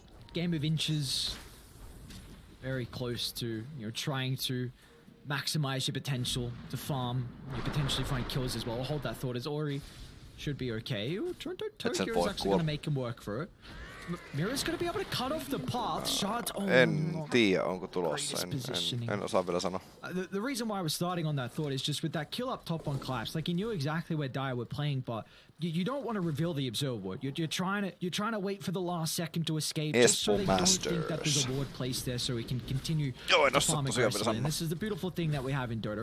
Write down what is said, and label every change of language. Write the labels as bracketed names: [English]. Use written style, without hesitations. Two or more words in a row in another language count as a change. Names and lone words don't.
[English] Game of inches, very close to, trying to maximize your potential to farm, you potentially find kills as well. Hold that thought as Ori should be okay. Toronto Tokyo is actually going to make him work for it. Mira's going to be able to cut off the path. Shards. [Finnish] En tiedä, onko tulossa. En osaa vielä sanoa. [English] The reason why I was starting on that thought is just with that kill up top on Collapse. Like, he knew exactly where Dire were playing, but you don't want to reveal the Observer Ward. You're trying to wait for the last second to escape, just so they don't think that there's a ward placed there, so we can continue to farm aggressively. And this is the beautiful thing that we have in Dota.